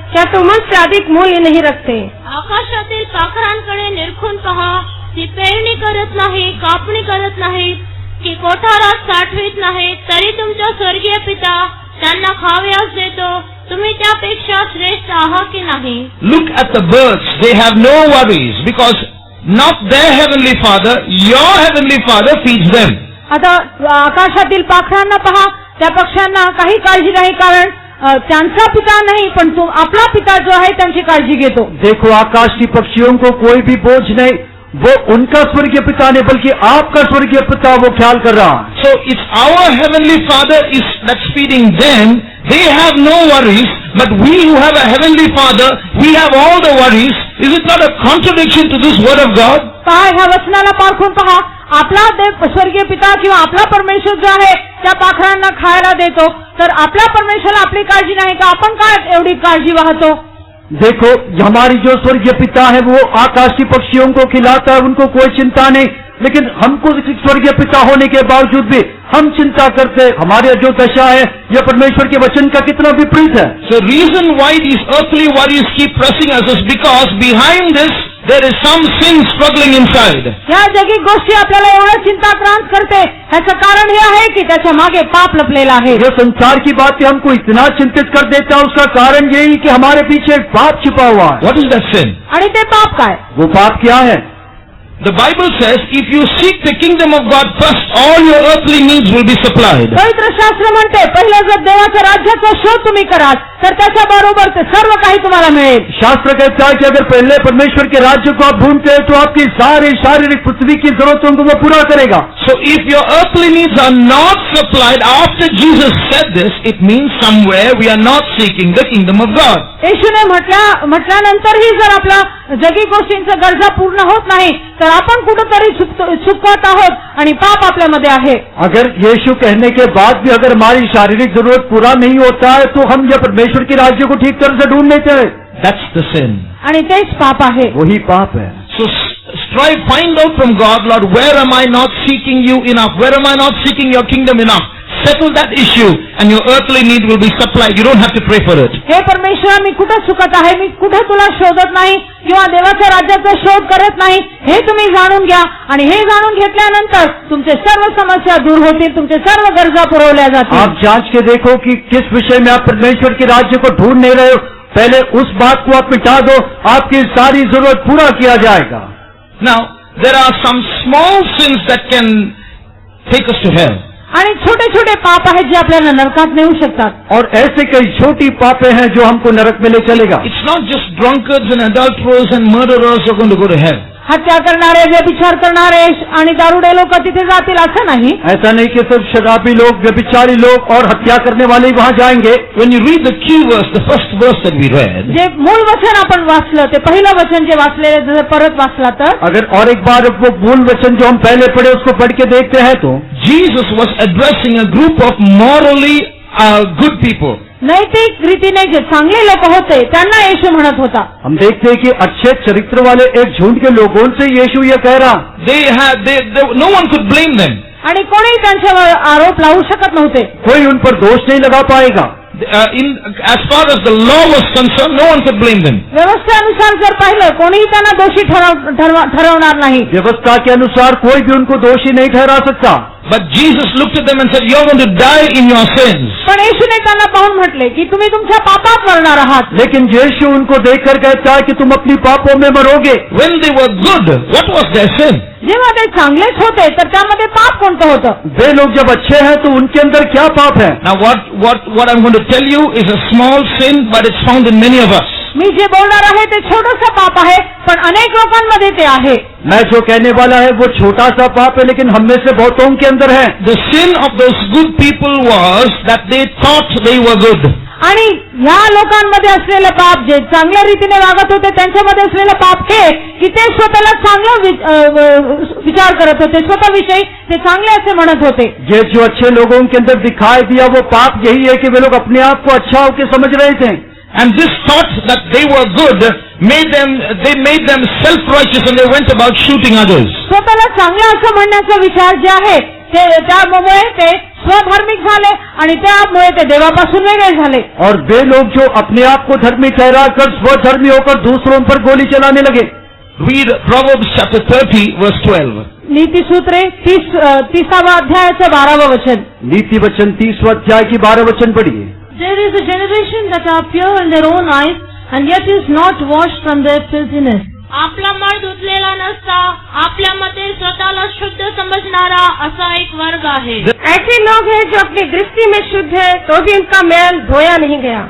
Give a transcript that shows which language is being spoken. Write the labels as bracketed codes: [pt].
[hi] क्या तुम उनसे अधिक मूल्य नहीं रखते? [mr] आकाशातील पाखरांकडे निरखून पहा, ती पेरणी करत नाही, कापणी करत नाहीत, की कोठारात साठवीत नाहीत, तरी तुमचा स्वर्गीय पिता त्यांना खावयास देतो. तुम्ही त्यापेक्षा श्रेष्ठ आहात की नाही? [en] Look at the birds. They have no worries because not their heavenly father, your heavenly father feeds them. [mr] आता आकाशातील पाखरांना पहा, त्या पक्ष्यांना काही काळजी नाही कारण त्यांचा पिता नाही पण आपला पिता जो आहे त्यांची काळजी घेतो. [hi] देखो आकाश की पक्षियों को कोई भी बोझ नहीं, वो उनका स्वर्गीय पिता नहीं बल्कि आपका स्वर्गीय पिता वो ख्याल कर रहा. [en] So it's our heavenly father that's feeding them. They have no worries, but we who have a heavenly father, we have all the worries. Is it not a contradiction to this word of God? [mr] पहा, ह्या वचनाला पारखून पहा, आपला देव स्वर्गीय पिता किंवा आपला परमेश्वर जो आहे त्या पाखरांना खायला देतो, तर आपल्या परमेश्वराला आपली काळजी नाही का? आपण काय एवढी काळजी वाहतो? [hi] देखो हमारी जो स्वर्गीय पिता है वो आकाशी पक्षियों को खिलाता है, उनको कोई चिंता नहीं, लेकिन हमको स्वर्गीय पिता होने के बावजूद भी हम चिंता करते. हमारी जो दशा है यह परमेश्वर के वचन का कितना विपरीत है. [en] So reason why these earthly worries keep pressing us is because behind this there is some sin struggling inside. [mr] या जगिक गोष्टी आपल्याला एवढं चिंताक्रांत करते, ह्याचं कारण हे आहे की त्याच्या मागे पाप लपलेला आहे. [hi] जो संसार की बातें हमको इतना चिंतित कर देता है उसका कारण यही कि हमारे पीछे एक पाप छिपा हुआ है. [en] What is that sin? [mr] आणि ते पाप काय? [hi] वो पाप क्या है? [en] The Bible says, if you seek the kingdom of God first, all your earthly needs will be supplied. [mr] पवित्र शास्त्र म्हणते पहिलं जर देवाच्या राज्याचा शोध तुम्ही कराल तर त्याच्याबरोबर ते सर्व काही तुम्हाला मिळेल. [hi] शास्त्र कहता है कि अगर पहले परमेश्वर के राज्य को आप ढूंढते हैं तो आपकी सारी शारीरिक पृथ्वी की जरूरतों को वो पूरा करेगा. [en] So if your earthly needs are not supplied after Jesus said this, it means somewhere we are not seeking the kingdom of God. [mr] येशूने म्हटल्यानंतरही जर आपला जगी गोष्टींच्या गरजा पूर्ण होत नाही तर आपण कुठेतरी चुकत आहोत आणि पाप आपल्यामध्ये आहे. [hi] अगर यीशु कहने के बाद भी अगर हमारी शारीरिक जरूरत पूरा नहीं होता है तो हम यह परमेश्वर के राज्य को ठीक तरह से ढूंढ नहीं थे. [en] That's the sin. [mr] आणि तेच पाप आहे. [hi] वही पाप है. [en] So strive, find out from God, Lord, where am I not seeking you enough? Where am I not seeking your kingdom enough? Settle that issue and your earthly need will be supplied. You don't have to pray for it. [mr] हे परमेश्वरा, मी कुठे चुकत आहे, मी कुठे तुला शोधत नाही किंवा देवाच्या राज्याचा शोध करत नाही, हे तुम्ही जाणून घ्या आणि हे जाणून घेतल्यानंतर तुमचे सर्व समस्या दूर होतील, तुमचे सर्व गरजा पुरवल्या जातील. [hi] आप जांच के देखो कि किस विषय में आप परमेश्वर के राज्य को ढूंढ नहीं रहे हो. पहले उस बात को आप मिटा दो, आपकी सारी जरूरत पूरा किया जाएगा. [en] Now, there are some small sins that can take us to hell. [mr] आणि छोटे छोटे पाप आहेत जे आपल्याला नरकात नेऊ शकतात. [hi] और ऐसे कई छोटी पापे हैं जो हमको नरक में ले चलेगा. [en] It's not just drunkards and adulterers and murderers who are going to go to hell. [mr] हत्या करणारे, व्यभिचार करणारे आणि दारुडे लोक तिथे जातील असं नाही. [hi] ऐसा नहीं कि सिर्फ शराबी लोग, व्यभिचारी लोग और हत्या करने वाले ही वहां जाएंगे. [en] When you read the key verse, the first verse that we read, [mr] जे मूळ वचन आपण वाचलं ते पहिलं वचन जे वाचलेलं जर परत वाचला तर [hi] अगर और एक बार वो मूल वचन जो हम पहले पढ़े उसको पढ़ के देखते हैं तो [en] Jesus was addressing a group of morally good people. [mr] नैतिक रीतीने जे चांगले लोक होते त्यांना येशू म्हणत होता. [hi] हम देखते हैं कि अच्छे चरित्र वाले एक झुंड के लोगों से यीशु ये कह रहा. [en] No one could blame them. [mr] आणि कोणी त्यांच्यावर आरोप लावू शकत नव्हते. [hi] कोई उन पर दोष नहीं लगा पाएगा. [en] As far as the law was concerned, no one could blame them. [mr] व्यवस्थेनुसार जर पाहिलं कोणीही त्यांना दोषी ठरवणार नाही. [hi] व्यवस्था के अनुसार कोई भी उनको दोषी नहीं ठहरा सकता. [en] But Jesus looked at them and said, "You're going to die in your sins." [mr] पण येशूने त्यांना पाहून म्हटले की तुम्ही तुमच्या पापात मरणार आहात. [hi] लेकिन यीशु उनको देखकर कहता है कि तुम अपनी पापों में मरोगे. [en] When they were good, what was their sin? [mr] जेव्हा ते चांगलेच होते तर त्यामध्ये पाप कोणतं होतं? [hi] वे लोग जब अच्छे हैं तो उनके अंदर क्या पाप है? [en] Now what I'm going to tell you is a small sin, but it's found in many of us. [mr] मी जे बोलणार आहे ते छोटंसं पाप आहे पण अनेक लोकांमध्ये ते आहे. [hi] मैं जो कहने वाला है वो छोटा सा पाप है लेकिन हम में से बहुतों के अंदर है. [en] The sin of those good people was that they thought they were good. [mr] आणि ह्या लोकांमध्ये असलेलं पाप, जे चांगल्या रीतीने वागत होते त्यांच्यामध्ये असलेलं पाप हे की ते स्वतःला चांगला विचार करत होते, स्वतःविषयी ते चांगले असे म्हणत होते. [hi] ये जो अच्छे लोगों के अंदर दिखाई दिया वो पाप यही है कि वे लोग अपने आप को अच्छा होकर समझ रहे थे. [en] And this thought that they were good made them self-righteous and they went about shooting others. [mr] स्वतःला चांगलं असं म्हणण्याचा विचार जे आहे त्यामुळे ते स्वधर्मिक झाले आणि त्यामुळे ते देवापासून वेगळे झाले. [hi] और वे लोग जो अपने आप को धर्मी ठहरा कर स्वधर्मी होकर दूसरों पर गोली चलाने लगे. [en] Read Proverbs chapter 30 verse 12. [mr] नीतिसूत्रे 30वा अध्यायाचं 12वं वचन. [hi] नीति वचन 30वां अध्याय की 12 वचन पढ़िए. [en] There is a generation that are pure in their own eyes and yet is not washed from their filthiness. [mr] आपला मळ धुतलेला नसता, आपल्या मते स्वतःला शुद्ध समजणारा असा एक वर्ग आहे. [hi] ऐसे लोग हैं जो अपनी दृष्टि में शुद्ध है तो भी उनका मैल धोया नहीं गया.